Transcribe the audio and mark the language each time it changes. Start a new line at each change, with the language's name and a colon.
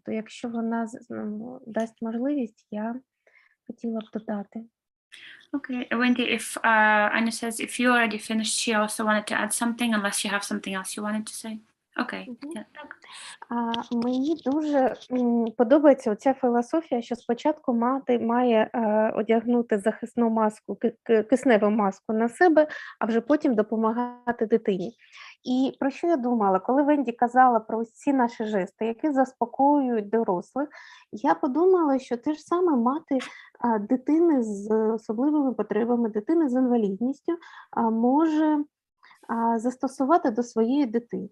Ukrainian: То якщо вона дасть можливість, я хотіла б додати.
English: Okay, Wendy, if Anya says if you already finished, she also wanted to add something, unless you have something else you wanted to say. Okay.
Ukrainian: Мені дуже подобається оця філософія, що спочатку мати має одягнути захисну маску, кисневу маску на себе, а вже потім допомагати дитині. І про що я думала? Коли Венді казала про ось ці наші жести, які заспокоюють дорослих, я подумала, що те ж саме мати дитини з особливими потребами, дитини з інвалідністю може застосувати до своєї дитини.